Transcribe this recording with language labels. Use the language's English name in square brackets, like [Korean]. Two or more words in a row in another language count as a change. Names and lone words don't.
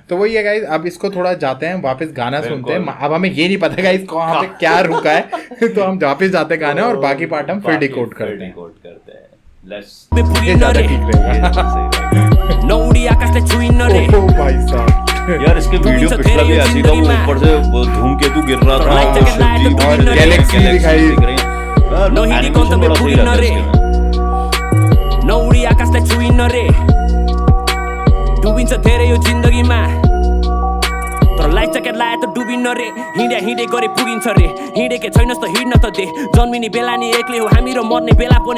[Hindi] तो वही है गाइस, अब इसको थोड़ा जाते हैं वापस, गाना सुनते हैं. अब हमें ये नहीं पता गाइस कहाँ पे क्या रुका है, तो हम वापस जाते हैं गाने, और बाकी पार्ट हम फिर डिकोड करते हैं. यार इसके वीडियो पिछला भी ऐसी था, वो ऊपर से धूमकेतु गिर रहा था, गैलेक्सी दिखाई. [Nepali] नौडी आकाशलाई छुइन रे, डुबिन्छ धेरै यो जिन्दगीमा, तर [English] life jacket [Nepali] लाए त डुबिन्न रे हिँडे गरे पुगिन्छ रे हिँडेकै छैनस् त हिँड्न त दे जन्मिने बेला नि एक्लै हो हामी र मर्ने बेला पनि